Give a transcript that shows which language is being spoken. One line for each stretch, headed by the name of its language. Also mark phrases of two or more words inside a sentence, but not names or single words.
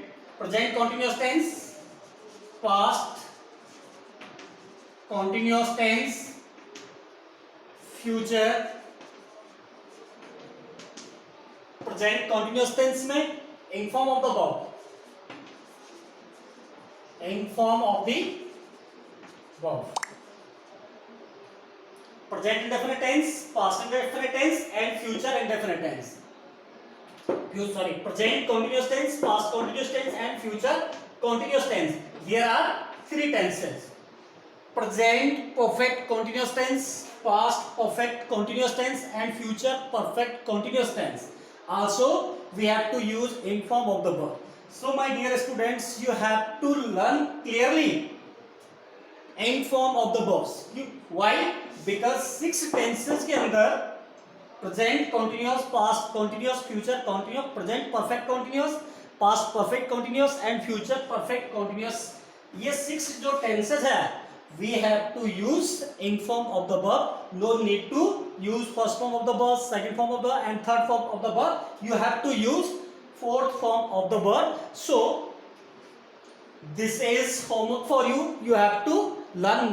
English: Present continuous tense, past continuous tense, future present continuous tense में in form of the verb, in form of the verb, present indefinite tense, past indefinite tense and future indefinite tense. Present continuous tense, past continuous tense and future continuous tense. There are three tenses: present perfect continuous tense, past perfect continuous tense and future perfect continuous tense. Also we have to use in form of the verb. So my dear students, you have to learn clearly in form of the verbs. Why? Because six tenses
Hindi: के अंदर
English: present continuous, past continuous, future continuous, present perfect continuous, past perfect continuous and future perfect continuous,
Hindi: ये सिक्स जो टेंसेस है
English: we have to use in form of the verb. no need to use first form of the verb, second form of the and third form of the verb. you have to use fourth form of the verb. so this is homework for you. you have to learn